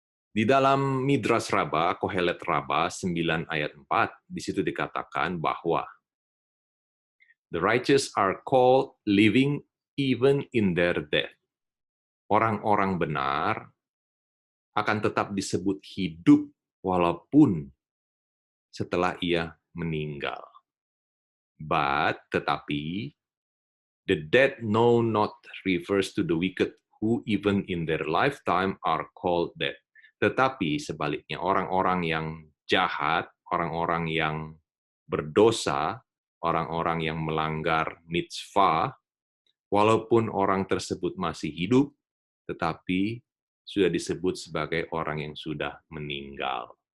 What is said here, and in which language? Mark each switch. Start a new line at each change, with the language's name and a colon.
Indonesian: Di dalam
English: Midras Rabbah, Kohelet Rabbah 9 ayat 4,
Indonesian: di situ dikatakan bahwa
English: the righteous are called living even in their death.
Indonesian: Orang-orang benar akan tetap disebut hidup walaupun setelah ia meninggal. Tetapi,
English: the dead no not refers to the wicked who even in their lifetime are called dead.
Indonesian: Tetapi sebaliknya, orang-orang yang jahat, orang-orang yang berdosa, orang-orang yang melanggar mitzvah, walaupun orang tersebut masih hidup, tetapi sudah disebut sebagai orang yang sudah meninggal.